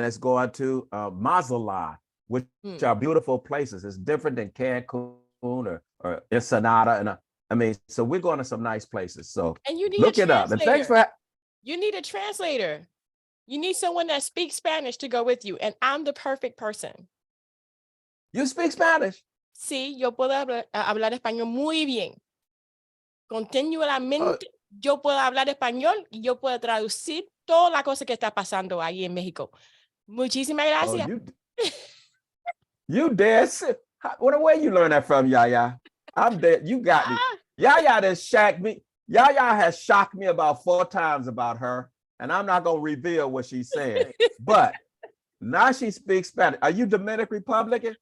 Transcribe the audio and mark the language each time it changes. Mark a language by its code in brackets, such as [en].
[en] it's going to Mazatlan, which are beautiful places. It's different than Cancun or Ensenada. And I mean, so we're going to some nice places. So And you need a look it up. And thanks translator. for You need a translator. You need someone that speaks Spanish to go with you. And I'm the perfect person. You speak Spanish? [es] Sí, yo puedo hablar español muy bien. [en] Oh, [es] Continuamente, yo puedo hablar español y yo puedo traducir toda la cosa que está pasando ahí en México. Muchísimas [en] oh, [es] gracias. [en] you dead sick. Where you learn that from, Yaya? I'm dead. You got me. Yaya has shocked me. Yaya has shocked me about 4 times about her, and I'm not gonna reveal what she's saying. But now she speaks Spanish. Are you Dominican Republican?